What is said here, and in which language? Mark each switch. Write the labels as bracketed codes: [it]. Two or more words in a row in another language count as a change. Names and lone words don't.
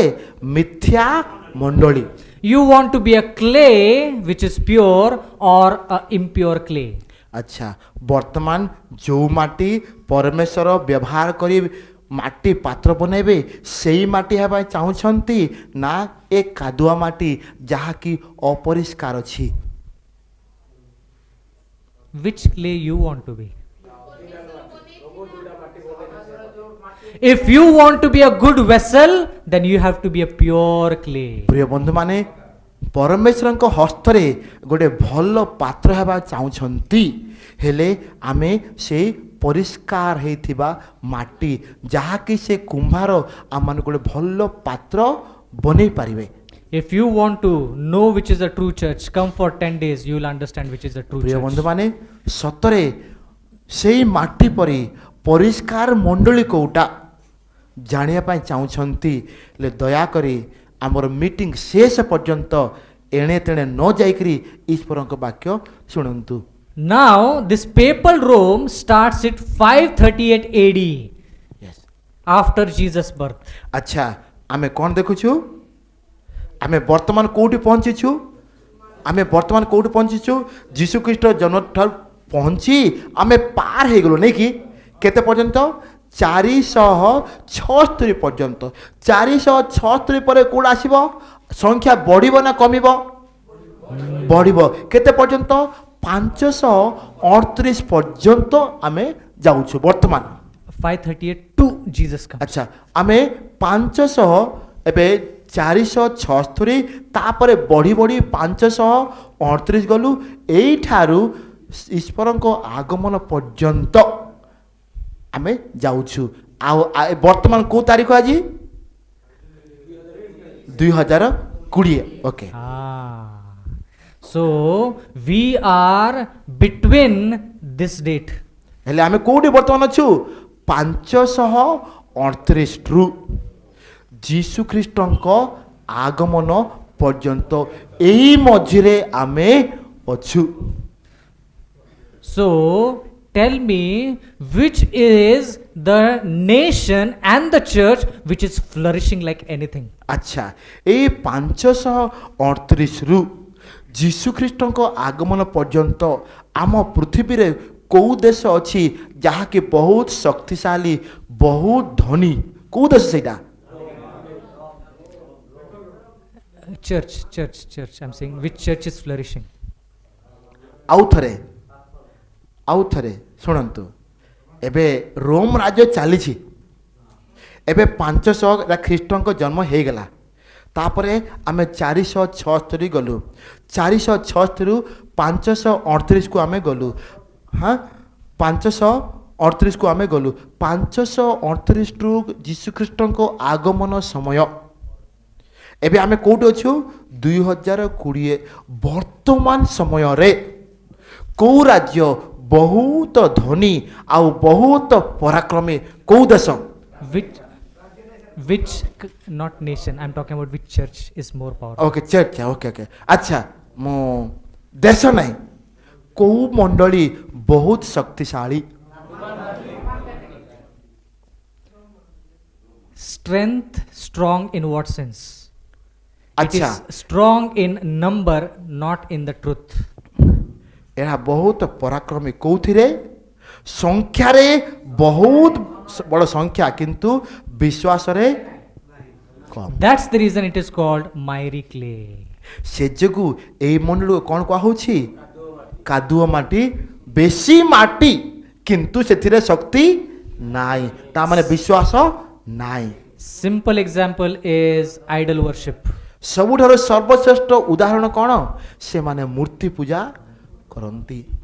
[or] ମିଥ୍ୟା ମଣ୍ଡଳୀ। [en] You want to be a clay which is pure or a impure clay? [or] ଆଚ୍ଛା, ବର୍ତ୍ତମାନ ଯେଉଁ ମାଟି ପରମେଶ୍ୱର ବ୍ୟବହାର କରି ମାଟି ପାତ୍ର ବନେଇବେ, ସେଇ ମାଟି ହେବା ଚାହୁଁଛନ୍ତି ନା ଏ କାଦୁଆ ମାଟି ଯାହାକି ଅପରିଷ୍କାର ଅଛି? [en] Which clay you want to be? If you want to be a good vessel, then you have to be a pure clay. [or] ପ୍ରିୟ ବନ୍ଧୁମାନେ, ପରମେଶ୍ୱରଙ୍କ ହସ୍ତରେ ଗୋଟେ ଭଲ ପାତ୍ର ହେବା ଚାହୁଁଛନ୍ତି, ହେଲେ ଆମେ ସେଇ ପରିଷ୍କାର ହେଇଥିବା ମାଟି, ଯାହାକି ସେ କୁମ୍ଭାର ଆମମାନଙ୍କୁ ଗୋଟେ ଭଲ ପାତ୍ର ବନେଇ ପାରିବେ। [en] If you want to know which is the true church, come for 10 days, you will understand which is the true [or] ପ୍ରିୟ [en] church. [or] ବନ୍ଧୁମାନେ, ସତରେ ସେଇ ମାଟି ପରି ପରିଷ୍କାର ମଣ୍ଡଳୀ କୋଉଟା ଜାଣିବା ପାଇଁ ଚାହୁଁଛନ୍ତି, ହେଲେ ଦୟାକରି ଆମର ମିଟିଂ ଶେଷ ପର୍ଯ୍ୟନ୍ତ ଏଣେ ତେଣେ ନ ଯାଇକରି ଈଶ୍ୱରଙ୍କ ବାକ୍ୟ ଶୁଣନ୍ତୁ। [en] Now, this papal Rome starts at 538 AD, after Jesus' birth. [or] ଆଚ୍ଛା, ଆମେ କ'ଣ ଦେଖୁଛୁ? ଆମେ ବର୍ତ୍ତମାନ କେଉଁଠି ପହଞ୍ଚିଛୁ? ଆମେ ବର୍ତ୍ତମାନ କେଉଁଠି ପହଞ୍ଚିଛୁ? ଯୀଶୁଖ୍ରୀଷ୍ଟ ଜନ୍ମଠାରୁ ପହଞ୍ଚି ଆମେ ପାର ହେଇଗଲୁ, ନାଇଁ କି? କେତେ ପର୍ଯ୍ୟନ୍ତ? 476 ପର୍ଯ୍ୟନ୍ତ। 476 ପରେ କେଉଁଟା ଆସିବ? ସଂଖ୍ୟା ବଢ଼ିବ ନା କମିବ? ବଢ଼ିବ। କେତେ ପର୍ଯ୍ୟନ୍ତ? 538 ପର୍ଯ୍ୟନ୍ତ ଆମେ ଯାଉଛୁ ବର୍ତ୍ତମାନ। [en] 538 to Jesus comes. [or] ଆଚ୍ଛା, ଆମେ 500 ଏବେ 476, ତାପରେ ବଢ଼ି ବଢ଼ି 538 ଗଲୁ। ଏଇଠାରୁ ଈଶ୍ୱରଙ୍କ ଆଗମନ ପର୍ଯ୍ୟନ୍ତ ଆମେ ଯାଉଛୁ। ଆଉ ବର୍ତ୍ତମାନ କେଉଁ ତାରିଖ ଆଜି? 2020। ଓକେ, [en] So we are between this date. [or] ହେଲେ ଆମେ କେଉଁଠି ବର୍ତ୍ତମାନ ଅଛୁ? 538 ରୁ ଯୀଶୁଖ୍ରୀଷ୍ଟଙ୍କ ଆଗମନ ପର୍ଯ୍ୟନ୍ତ ଏହି ମଝିରେ ଆମେ ଅଛୁ। [en] So tell me, which is the nation and the church which is flourishing like anything? [or] ଆଚ୍ଛା, ଏଇ 538 ରୁ ଯୀଶୁଖ୍ରୀଷ୍ଟଙ୍କ ଆଗମନ ପର୍ଯ୍ୟନ୍ତ ଆମ ପୃଥିବୀରେ କେଉଁ ଦେଶ ଅଛି ଯାହାକି ବହୁତ ଶକ୍ତିଶାଳୀ ବହୁତ ଧନୀ କେଉଁ ଦେଶ ସେଇଟା [en] church. I'm saying which church is flourishing? [or] ଆଉ ଥରେ ଶୁଣନ୍ତୁ ଏବେ ରୋମ ରାଜ୍ୟ ଚାଲିଛି ଏବେ 500 ଖ୍ରୀଷ୍ଟଙ୍କ ଜନ୍ମ ହେଇଗଲା ତାପରେ ଆମେ 476 ଗଲୁ 476ରୁ 538କୁ ଆମେ ଗଲୁ ହଁ 538କୁ ଆମେ ଗଲୁ 538ରୁ ଯୀଶୁଖ୍ରୀଷ୍ଟଙ୍କ ଆଗମନ ସମୟ ଏବେ ଆମେ କେଉଁଠି ଅଛୁ 2020 ବର୍ତ୍ତମାନ ସମୟରେ କେଉଁ ରାଜ୍ୟ ବହୁତ ଧନୀ ଆଉ ବହୁତ ପରାକ୍ରମୀ କେଉଁ ଦେଶ [en] Which not nation, I'm talking about which church is more powerful. okay church okay [or] ଆଚ୍ଛା ମୁଁ ଦେଶ ନାହିଁ କେଉଁ ମଣ୍ଡଳୀ ବହୁତ ଶକ୍ତିଶାଳୀ [en] Strength strong in what sense? It [or] ଆଚ୍ଛା [en] is strong in number, not in the truth. [or] ଏହା ବହୁତ ପରାକ୍ରମୀ କେଉଁଥିରେ ସଂଖ୍ୟାରେ ବହୁତ ବଡ଼ ସଂଖ୍ୟା କିନ୍ତୁ ବିଶ୍ୱାସରେ କମ୍ [en] That's the reason it is called miry clay. [or] ସେ ଯୋଗୁଁ ଏଇ ମଣ୍ଡଳକୁ କ'ଣ କୁହାହେଉଛି କାଦୁଅ ମାଟି ବେଶୀ ମାଟି କିନ୍ତୁ ସେଥିରେ ଶକ୍ତି ନାହିଁ ତା ମାନେ ବିଶ୍ୱାସ ନାହିଁ [en] Simple example is idol worship. [or] ସବୁଠାରୁ ସର୍ବଶ୍ରେଷ୍ଠ ଉଦାହରଣ କ'ଣ ସେମାନେ ମୂର୍ତ୍ତି ପୂଜା କରନ୍ତି